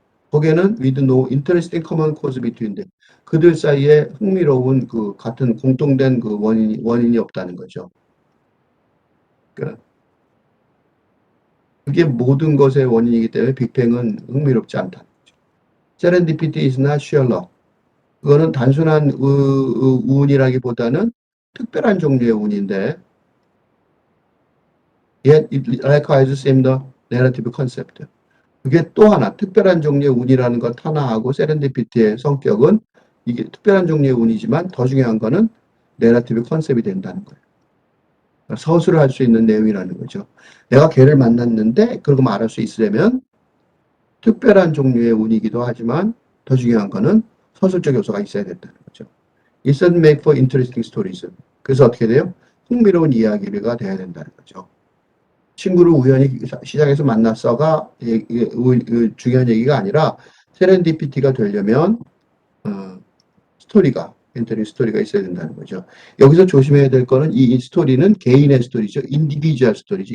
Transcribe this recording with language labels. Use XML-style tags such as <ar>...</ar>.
<ko>거기에는</ko> <en>with no interesting common cause between them.</en> <ko>그들 사이에 흥미로운 그 같은 공통된 그 원인이 없다는 거죠. 그러니까 그게 모든 것의 원인이기 때문에 빅뱅은 흥미롭지 않다는 거죠.</ko> <en>Serendipity is not sheer luck.</en> <ko>그거는 단순한 운이라기보다는 특별한 종류의 운인데</ko> <en>yet it requires similar narrative concept.</en> <ko>그게 또 하나 특별한 종류의 운이라는 것 하나하고 세렌디피티의 성격은 이게 특별한 종류의 운이지만 더 중요한 거는 내러티브 컨셉이 된다는 거예요. 서술을 할 수 있는 내용이라는 거죠. 내가 걔를 만났는데 그러고 말할 수 있으려면 특별한 종류의 운이기도 하지만 더 중요한 거는 서술적 요소가 있어야 된다는 거죠.</ko> <en>It doesn't make for interesting stories.</en> <ko>그래서 어떻게 돼요? 흥미로운 이야기가 돼야 된다는 거죠. 친구를 우연히 시장에서 만났어가 중요한 얘기가 아니라 세렌디피티가 되려면 스토리가 인터넷 스토리가 있어야 된다는 거죠. 여기서 조심해야 될 거는 이 스토리는 개인의 스토리죠. 인디비주얼 스토리죠.</ko>